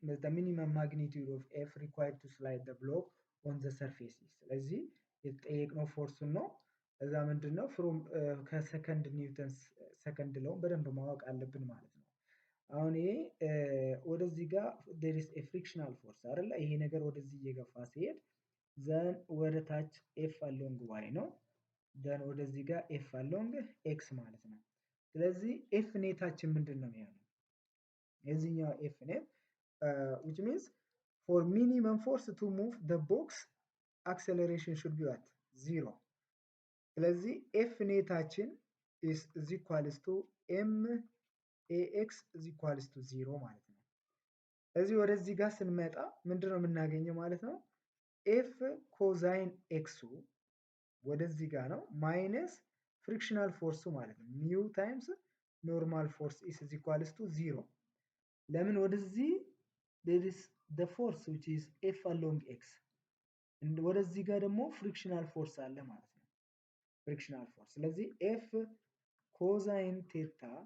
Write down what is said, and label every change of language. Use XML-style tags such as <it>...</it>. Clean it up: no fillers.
<en>minimum magnitude of f required to slide the block on the surface is</en> <am>ስለዚህ የተጠየቅነው ፎርስ ነው። እዛ ምንድነው ፍሮም ከሰከንድ ኒውተን ሰከንድ ለው በደንብ ማወቅ አለብን ማለት ነው። አሁን ይሄ ወደዚህ ጋር</am> <en>there is a frictional force</en> <am>አይደለ? ይሄ ነገር ወደዚህ እየገፋ ሲሄድ ዘን ወደ ታች f along y ነው then ወደዚህ ጋር f along x ማለት ነው። ስለዚህ f ኔታችን ምንድነው የሚሆነው? የዚህኛው f ኔት</am> <en>which means for minimum force to move the box acceleration should be at 0</en> <am>ስለዚህ f ኔታችን</am> <en>is equals to m ax is equals to</en> <am>0 ማለት ነው። እዚህ ወደዚህ ጋር ስንመጣ ምንድነው የምናገኘው ማለት ነው? f ኮዛይን x ወደዚህ ጋር ነው ማይነስ ፍሪክሽናል ፎርሱ ማለት ነው ሚው ታይምስ ኖርማል ፎርስ</am> <en>is equals to 0</en> <am>ለምን ወደዚህ</am> <en>there is the force which is f along x</en> <am>ወደዚህ ጋር ደግሞ ፍሪክሽናል ፎርስ አለ ማለት ነው። ፍሪክሽናል ፎርስ ስለዚህ f ኮዛይን ቴታ</am>